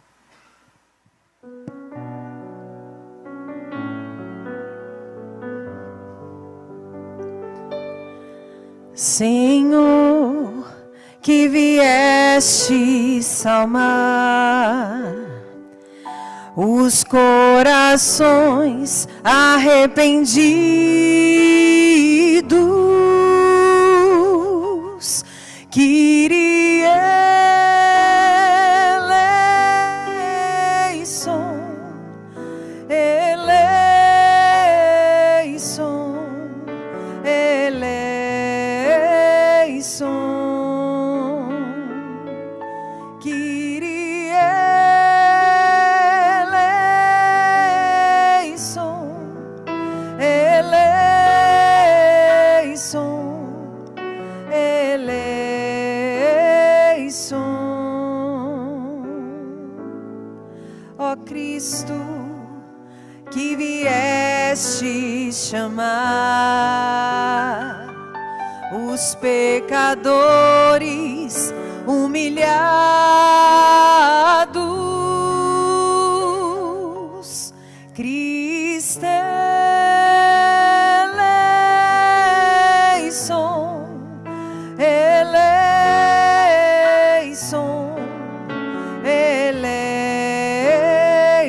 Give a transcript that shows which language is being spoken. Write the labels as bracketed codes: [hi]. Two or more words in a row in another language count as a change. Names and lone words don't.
[pt] Senhor, que vieste salvar os corações arrependidos, Kyrie [el] ελέησον, ελέησον, ελέησον, Κύριε ελέησον, ελέησον, ελέησον. [pt] Ó Cristo, que vieste chamar os pecadores [el] humilhados, Cristo ελέησον, ελέησον, ελέησον.